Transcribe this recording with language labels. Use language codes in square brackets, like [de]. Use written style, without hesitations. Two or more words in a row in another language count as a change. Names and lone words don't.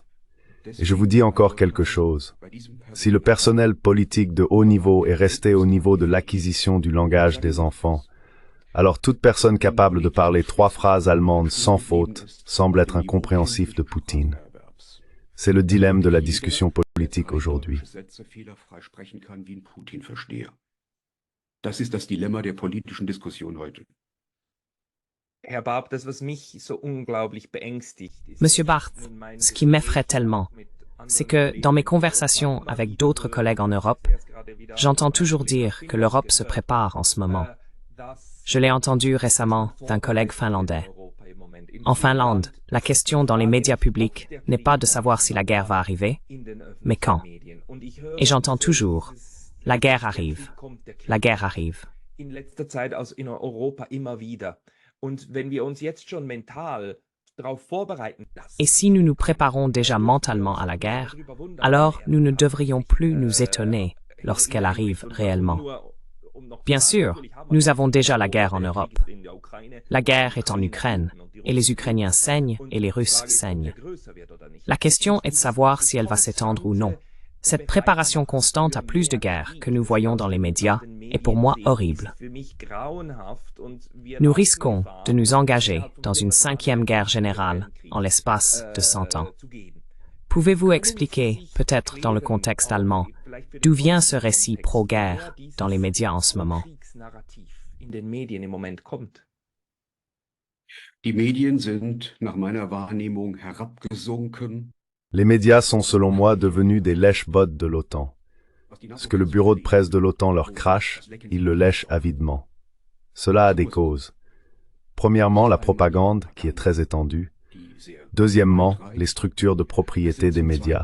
[fr] Et je vous dis encore quelque chose. Si le personnel politique de haut niveau est resté au niveau de l'acquisition du langage des enfants, alors toute personne capable de parler 3 phrases allemandes sans faute semble être incompréhensif de Poutine. C'est le dilemme de la discussion politique aujourd'hui. [de] Das ist das Dilemma der politischen Diskussion heute. Herr Barth, das, was mich so unglaublich beängstigt, [fr] Monsieur Barth, ce qui m'effraie tellement, c'est que dans mes conversations avec d'autres collègues en Europe, j'entends toujours dire que l'Europe se prépare en ce moment. Je l'ai entendu récemment d'un collègue finlandais. En Finlande, la question dans les médias publics n'est pas de savoir si la guerre va arriver, mais quand. Et j'entends toujours « la guerre arrive, la guerre arrive ». [de] in letzter Zeit in Europa immer wieder. Und wenn wir uns jetzt schon mental darauf vorbereiten lassen, [fr] Et si nous nous préparons déjà mentalement à la guerre, alors nous ne devrions plus nous étonner lorsqu'elle arrive réellement. Bien sûr, nous avons déjà la guerre en Europe. La guerre est en Ukraine, et les Ukrainiens saignent et les Russes saignent. La question est de savoir si elle va s'étendre ou non. Cette préparation constante à plus de guerres que nous voyons dans les médias est pour moi horrible. Nous risquons de nous engager dans une 5e guerre générale en l'espace de 100 ans. Pouvez-vous expliquer, peut-être dans le contexte allemand, d'où vient ce récit pro-guerre dans les médias en ce moment? [de] Die Medien sind nach meiner Wahrnehmung herabgesunken. [fr] Les médias sont selon moi devenus des lèche-bottes de l'OTAN. Ce que le bureau de presse de l'OTAN leur crache, ils le lèchent avidement. Cela a des causes. Premièrement, la propagande, qui est très étendue. Deuxièmement, les structures de propriété des médias.